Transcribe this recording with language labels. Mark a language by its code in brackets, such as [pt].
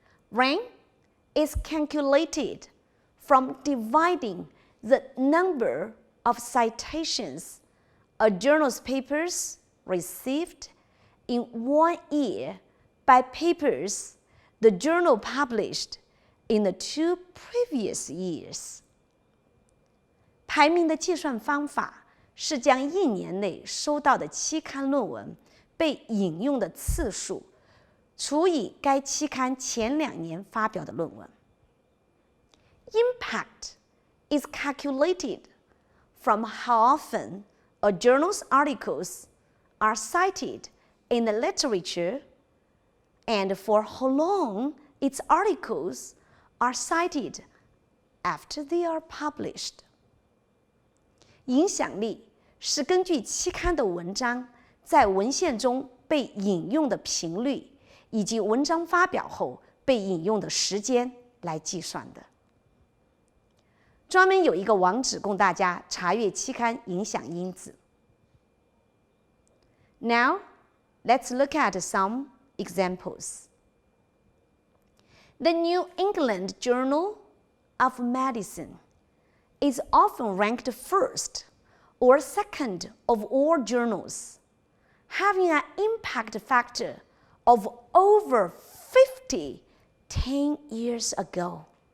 [en] Rank is calculated from dividing the number of citations a journal's papers received in 1 year by papers the journal published in the 2 previous years. [zh] 排名的计算方法是将1年内收到的期刊论文被引用的次数除以该期刊前2年发表的论文。 [en] Impact is calculated from how often a journal's articles are cited in the literature and for how long its articles are cited after they are published. [zh] 影响力是根据期刊的文章在文献中被引用的频率以及文章发表后被引用的时间来计算的。专门有一个网址供大家查阅期刊影响因子。 [en] Now, let's look at some examples. The New England Journal of Medicine is often ranked first or second of all journals, having an impact factor of over 50 10 years ago.